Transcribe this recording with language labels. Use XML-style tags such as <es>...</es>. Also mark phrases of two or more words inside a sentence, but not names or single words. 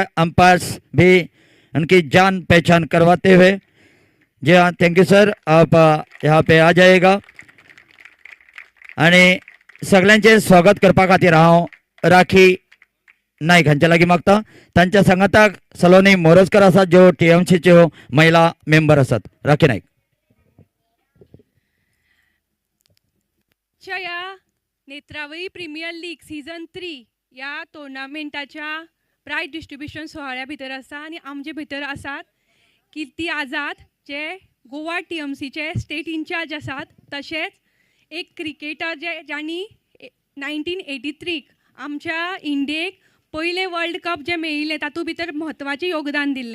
<hi>अंपायर्स भी उनकी जान पहचान करवाते हुए. जी हाँ, थैंक यू सर. आप यहाँ पे आ जाएगा</hi> <kok>आणि सगळ्यांचे स्वागत करपा खातीर हांव राखी नाईक हांच्या लागीं मागता. तांच्या सांगाताक सलोनी मोरजकर आसात ज्यो टीएमसीच्यो महिला मेंबर आसात. राखी नाईक. या नेत्रावळी प्रीमियर लीग सीझन 3 या टुर्नामेंटाच्या</kok> <en>prize distribution</en> <kok>सोहळ्या भितर आसा आणि आमचे भितर आसात कीर्ती आझाद जे गोवा टीएमसीचे</kok> <en>state in-charge</en> <kok>आसात, तशेंच एक क्रिकेटर जे ज्यांनी 1983 आमच्या इंडियेक पयले</kok> <en>World Cup</en> <kok>जे मेळिल्ले तातूंत भितर म्हत्वाचें योगदान दिल्लें.</kok>